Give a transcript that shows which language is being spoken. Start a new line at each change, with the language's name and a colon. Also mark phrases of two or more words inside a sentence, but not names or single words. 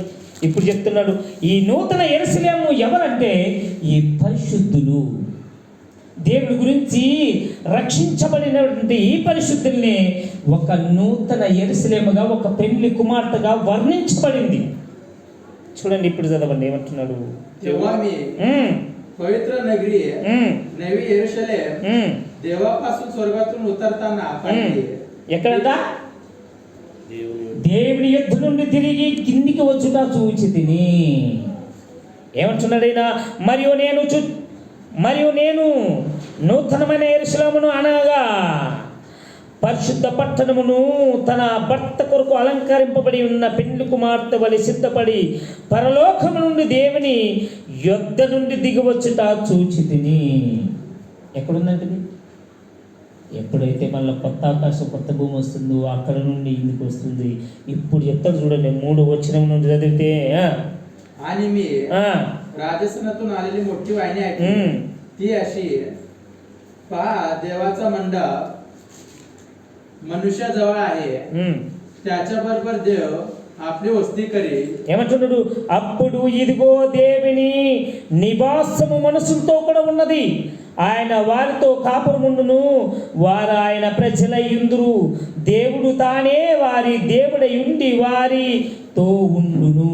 Telugu: ఇప్పుడు చెప్తున్నాడు, ఈ నూతన యెరూషలేము ఎవరంటే ఈ పరిశుద్ధులు. దేవుడి గురించి రక్షించబడినటువంటి ఈ పరిశుద్ధుల్ని ఒక నూతన యెరూషలేముగా, ఒక పెళ్లి కుమార్తెగా వర్ణించబడింది. చూడండి, ఇప్పుడు చదవండి ఏమంటున్నాడు.
Marathi: पवित्र नगरी नवी यरूशलेम देवापासून स्वर्गातून उतरताना पाहिली.
Telugu: ఎక్కడంట? దేవుని యొద్ద నుండి తిరిగి కిందికి వచ్చుట చూచితిని. ఏమంటున్నాడు ఆయన? మరియు నేను నూతనమైన యెరూషలేమును అనగా పరిశుద్ధ పట్టణమును తన భర్త కొరకు అలంకరింపబడి ఉన్న పెండ్లి కుమార్తె వలె సిద్ధపడి పరలోకము నుండి దేవుని యొద్ద నుండి దిగివచ్చుట చూచితిని. ఎక్కడుందంటే, ఎప్పుడైతే మళ్ళీ కొత్త ఆకాశం కొత్త భూమి వస్తుందో అక్కడ నుండి ఇందుకు వస్తుంది. ఇప్పుడు చెప్తాడు చూడండి, 3వ వచనం నుండి చదివితే,
Marathi: आणि मी राजस्थानातून आलेली मोठी वाहिनी आहे ती अशी, पहा देवाचा मंडप मनुष्याजवळ आहे, त्याच्याबरोबर देव आपली वस्ती करेल.
Telugu: ఏమంటున్నాడు? అప్పుడు ఇదిగో దేవుని నివాసము మనుషులతో కూడా ఉన్నది. ఆయన వారితో కాపురముండును, వారు ఆయన ప్రజలయ్యుందురు. దేవుడు తానే వారి దేవుడై ఉండి వారితో ఉండును.